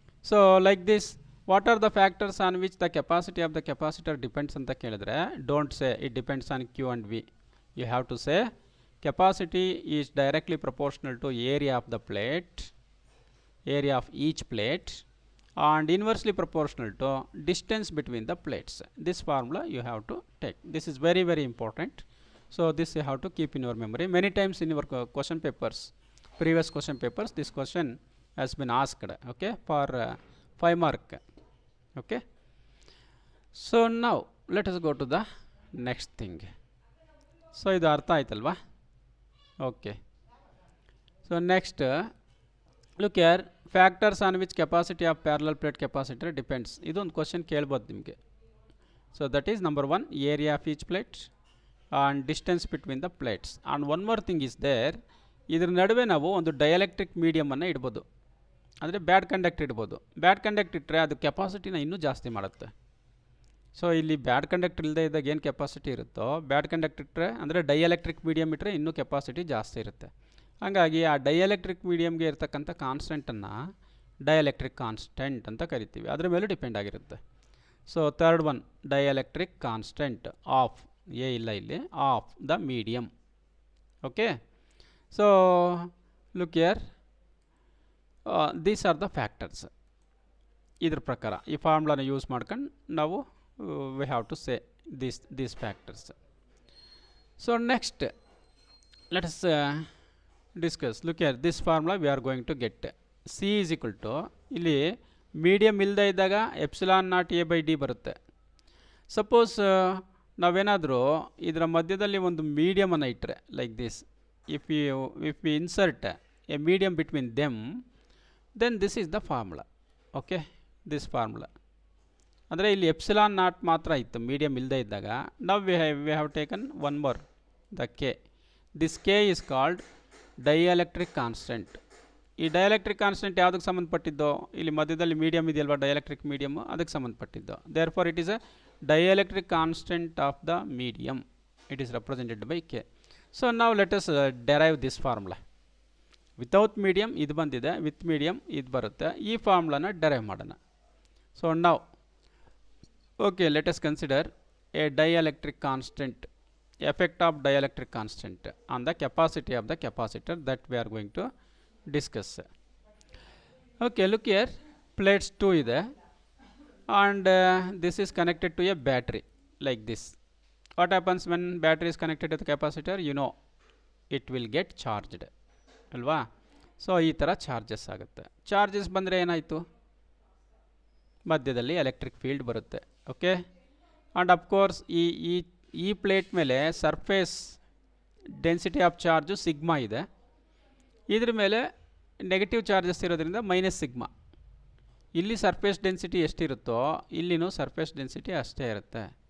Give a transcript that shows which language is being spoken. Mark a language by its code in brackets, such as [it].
[en] so like this, what are the factors on which the capacity of the capacitor depends [kn] ಅಂತ ಕೇಳಿದ್ರೆ, [en] Don't say it depends on Q and V. You have to say capacity is directly proportional to area of the plate, area of each plate, and inversely proportional to distance between the plates. This formula you have to take. This is very very important. So this you have to keep in your memory. Many times in your question papers, previous question papers, this question has been asked, okay, for 5 mark. Okay, so now let us go to the next thing. [kn] So idu artha aitalva? [en] Okay, so next, look here, factors on which capacity of parallel plate capacitor depends. [kn] ಇದೊಂದು question ಕೇಳ್ಬೋದು ನಿಮಗೆ. [en] So that is number 1, area of each plate and distance between the plates. And one more thing is there, [kn] ಇದ್ರ ನಡುವೆ ನಾವು ಒಂದು dielectric ಮೀಡಿಯಮನ್ನು ಇಡ್ಬೋದು, ಅಂದರೆ ಬ್ಯಾಡ್ conduct ಇಡ್ಬೋದು. ಬ್ಯಾಡ್ ಕಂಡಕ್ಟ್ ಇಟ್ಟರೆ ಅದು ಕೆಪಾಸಿಟಿನ ಇನ್ನೂ ಜಾಸ್ತಿ ಮಾಡುತ್ತೆ. ಸೊ ಇಲ್ಲಿ ಬ್ಯಾಡ್ ಕಂಡಕ್ಟ್ ಇಲ್ಲದೆ ಇದ್ದಾಗ ಏನು ಕೆಪಾಸಿಟಿ ಇರುತ್ತೋ, ಬ್ಯಾಡ್ ಕಂಡಕ್ಟ್ ಇಟ್ಟರೆ ಅಂದರೆ ಡೈಎಲೆಕ್ಟ್ರಿಕ್ ಮೀಡಿಯಮ್ ಇಟ್ಟರೆ ಇನ್ನೂ ಕೆಪಾಸಿಟಿ ಜಾಸ್ತಿ ಇರುತ್ತೆ. ಹಾಗಾಗಿ ಆ ಡೈಎಲೆಕ್ಟ್ರಿಕ್ ಮೀಡಿಯಮ್ಗೆ ಇರ್ತಕ್ಕಂಥ ಕಾನ್ಸ್ಟೆಂಟನ್ನು ಡೈಎಲೆಕ್ಟ್ರಿಕ್ ಕಾನ್ಸ್ಟೆಂಟ್ ಅಂತ ಕರಿತೀವಿ, ಅದರ ಮೇಲೆ ಡಿಪೆಂಡ್ ಆಗಿರುತ್ತೆ. [en] so third one, dielectric constant of, a [kn] ಇಲ್ಲ ಇಲ್ಲಿ, [en] Of the medium. Okay, so look here, these are the factors. [kn] ಇದ್ರ ಪ್ರಕಾರ ಈ ಫಾರ್ಮುಲಾನ ಯೂಸ್ ಮಾಡ್ಕೊಂಡು ನಾವು [en] We have to say these factors. So next let us discuss. Look here, this formula we are going to get. C is equal to, [kn] ಇಲ್ಲಿ medium ಇಲ್ಲದೆ ಇದ್ದಾಗ epsilon naught A by D ಬರುತ್ತೆ. [en] suppose [kn] ನಾವೇನಾದರೂ ಇದರ ಮಧ್ಯದಲ್ಲಿ ಒಂದು ಮೀಡಿಯಮನ್ನು ಇಟ್ಟರೆ [en] Like this, if we insert a medium between them, then this is the formula. [kn] Okay, [en] this formula [kn] ಅಂದರೆ ಇಲ್ಲಿ ಎಪ್ಸಿಲಾನ್ ನಾಟ್ ಮಾತ್ರ ಇತ್ತು ಮೀಡಿಯಮ್ ಇಲ್ಲದೆ ಇದ್ದಾಗ. [en] ನಾವು we have taken one more, the K. This K is called dielectric constant. [kn] ಈ dielectric constant ಯಾವುದಕ್ಕೆ ಸಂಬಂಧಪಟ್ಟಿದ್ದೋ, ಇಲ್ಲಿ ಮಧ್ಯದಲ್ಲಿ ಮೀಡಿಯಮ್ ಇದೆಯಲ್ವಾ ಡೈಎಲೆಕ್ಟ್ರಿಕ್ ಮೀಡಿಯಮ್, ಅದಕ್ಕೆ ಸಂಬಂಧಪಟ್ಟಿದ್ದು. [en] There for it is a dielectric constant of the medium. It is represented by K. So ನಾವು let us derive this formula. [kn] Without medium ಇದು ಬಂದಿದೆ, ವಿತ್ ಮೀಡಿಯಮ್ ಇದು ಬರುತ್ತೆ. ಈ ಫಾರ್ಮುಲಾನ ಡೆರೈವ್ ಮಾಡೋಣ. [en] So ನಾವು okay, let us consider a dielectric constant, effect of dielectric constant on the capacity of the capacitor, that we are going to discuss. Okay, look here, plates 2 ಇದೆ and this is connected to a battery like this. What happens when battery is connected to the capacitor? You know, it will get charged ಅಲ್ವಾ. [kn] So ಈ ಥರ charges ಆಗುತ್ತೆ. Charges ಬಂದರೆ ಏನಾಯಿತು, ಮಧ್ಯದಲ್ಲಿ electric field ಬರುತ್ತೆ. Okay, and of course ಈ plate ಮೇಲೆ surface density of charge sigma ಇದೆ. ಇದ್ರ ಮೇಲೆ ನೆಗೆಟಿವ್ ಚಾರ್ಜಸ್ ಇರೋದ್ರಿಂದ ಮೈನಸ್ ಸಿಗ್ಮಾ. ಇಲ್ಲಿ ಸರ್ಫೇಸ್ ಡೆನ್ಸಿಟಿ ಎಷ್ಟಿರುತ್ತೋ ಇಲ್ಲಿನೂ ಸರ್ಫೇಸ್ ಡೆನ್ಸಿಟಿ ಅಷ್ಟೇ ಇರುತ್ತೆ.